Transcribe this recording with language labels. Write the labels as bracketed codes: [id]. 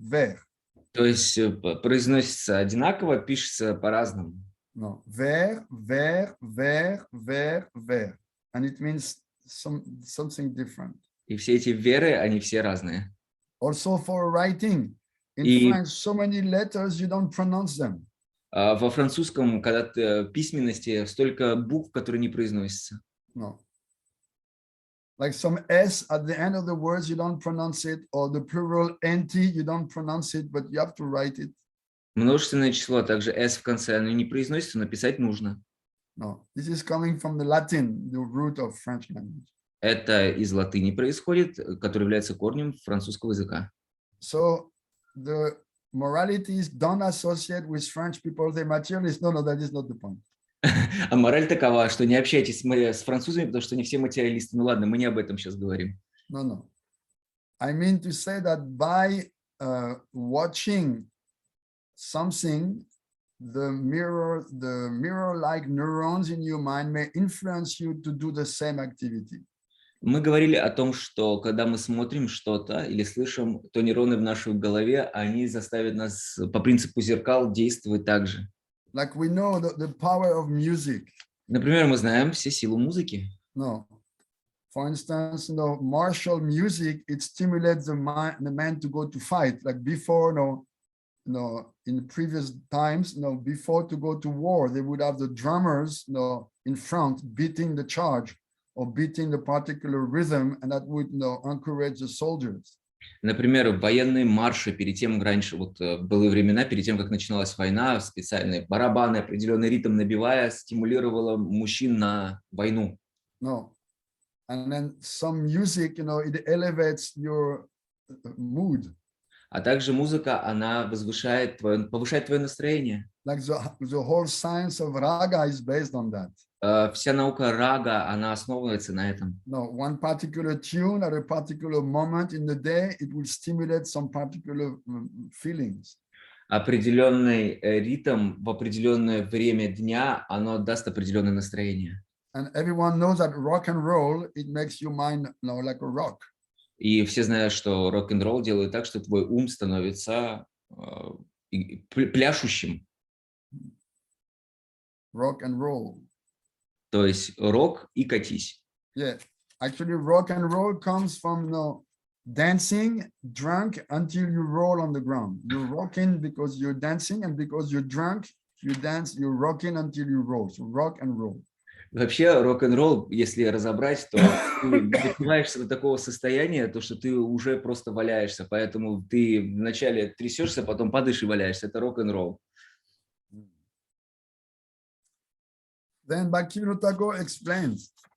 [en] Ver. [ru] То есть произносится одинаково, пишется по-разному. [en] No, ver, ver, ver, ver, ver. And it means something different. [ru] И все эти веры, они все разные. [en] Also for writing. In French, so many letters, you don't pronounce them. [ru] Во французском, когда письменности, столько букв, которые не произносятся. [en] No. Like some S at the end of the words, you don't pronounce it, or the plural nt, you don't pronounce it, but you have to write it. [ru] Множественное число, также S в конце, оно не произносится, но писать нужно. [en] No, this is coming from the Latin, the root of French language. [ru] Это из латыни происходит, который является корнем французского языка. [en] So the moralities don't associate with French people, they're materialists. No, that is not the point. [ru] А мораль такова, что не общайтесь с французами, потому что они все материалисты. Ну ладно, мы не об этом сейчас говорим. [en] No. I mean to say that by watching something, the mirror-like neurons in your mind may influence you to do the same activity. [ru] Мы говорили о том, что когда мы смотрим что-то или слышим, то нейроны в нашей голове, они заставят нас по принципу зеркал действовать так же. [en] Like we know the power of music. [ru] Например, мы знаем все силы музыки. [en] No. For instance, martial music, it stimulates the man to go to fight. Like before, in previous times, before to go to war, they would have the drummers, in front beating the charge or beating the particular rhythm, and that would, encourage the soldiers. [ru] Например, военные марши перед тем, раньше, вот в былые времена, перед тем, как начиналась война, специальные барабаны, определенный ритм набивая, стимулировало мужчин на войну. [en] No. And then some music, it elevates your mood. [ru] А также музыка, она повышает твое настроение. [en] Like the whole science of raga is based on that. [ru] Вся наука рага, она основывается на этом. [en] No, one particular tune at a particular moment in the day, it will stimulate some particular feelings. [ru] Определенный ритм в определенное время дня, оно даст определенное настроение. [en] And everyone knows that rock and roll, it makes your mind, like a rock. [ru] И все знают, что рок-н-ролл делает так, что твой ум становится пляшущим. [en] Rock and roll. [ru] То есть рок и катись. [en] Yeah, actually rock and roll comes from dancing, drunk until you roll on the ground. You're rocking because you're dancing, and because you're drunk, you dance, you're rocking until you roll. So rock and roll. [ru] Вообще рок-н-ролл, если разобрать, то ты допиваешься до такого состояния, то что ты уже просто валяешься, поэтому ты вначале трясешься, потом падаешь и валяешься. Это рок-н-ролл. [en] Then Bhaktivinoda Thakur explains.